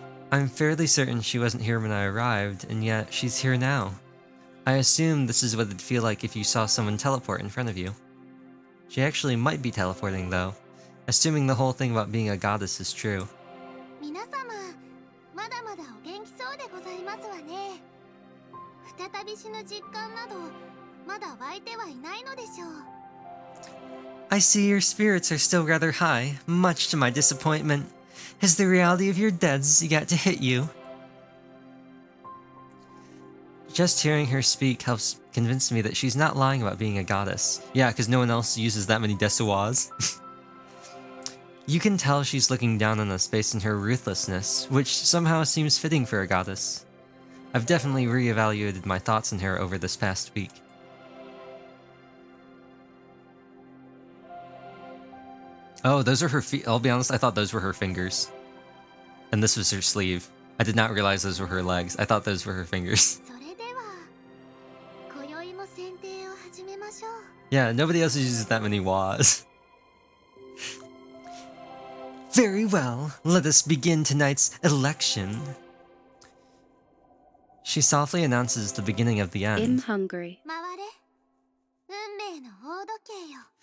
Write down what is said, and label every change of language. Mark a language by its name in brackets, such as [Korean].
[English] I'm fairly certain she wasn't here when I arrived, and yet she's here now. I assume this is what it'd feel like if you saw someone teleport in front of you. She actually might be teleporting, though. Assuming the whole thing about being a goddess is true. [Japanese] 皆様、まだまだお元気そうでございますわね。再び死ぬ実感など、まだ湧いてはいないのでしょう。 [English] I see your spirits are still rather high, much to my disappointment. Has the reality of your deaths yet to hit you? Just hearing her speak helps convince me that she's not lying about being a goddess. Yeah, because no one else uses that many desuas. You can tell she's looking down on us based on her ruthlessness, which somehow seems fitting for a goddess. I've definitely reevaluated my thoughts on her over this past week. Oh, those are her feet. I'll be honest, I thought those were her fingers. And this was her sleeve. I did not realize those were her legs. I thought those were her fingers. [Japanese] それでは、今宵も選定を始めましょう。 [English] Yeah, nobody else uses that many was. Very well, let us begin tonight's election. She softly announces the beginning of the I'm end. hungry. [Japanese] 回れ、運命の大時計よ。